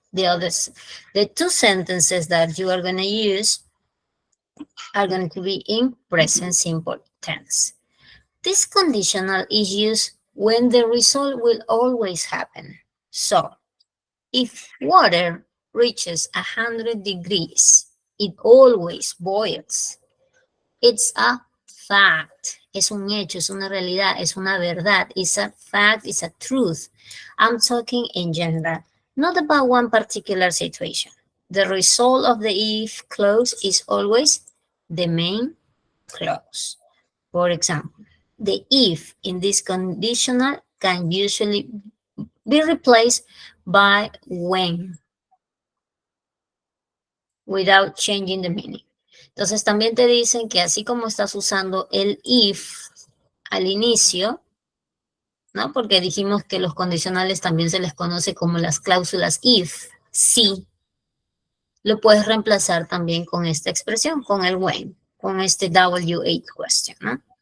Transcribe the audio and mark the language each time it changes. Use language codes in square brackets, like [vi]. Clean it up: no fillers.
[en] The two sentences that you are going to use are going to be in present simple tense. This conditional is used when the result will always happen. So, if water reaches 100 degrees, it always boils. It's a fact. [es] Es un hecho, es una realidad, es una verdad. [en] It's a fact, it's a truth. I'm talking in general, not about one particular situation. The result of the if clause is always the main clause. For example, the if in this conditional can usually be replaced by when without changing the meaning. [es] Entonces también te dicen que así como estás usando el if al inicio, ¿no? Porque dijimos que los condicionales también se les conoce como las cláusulas if, sí. Lo puedes reemplazar también con esta expresión, con el when, con este W8 question, ¿no?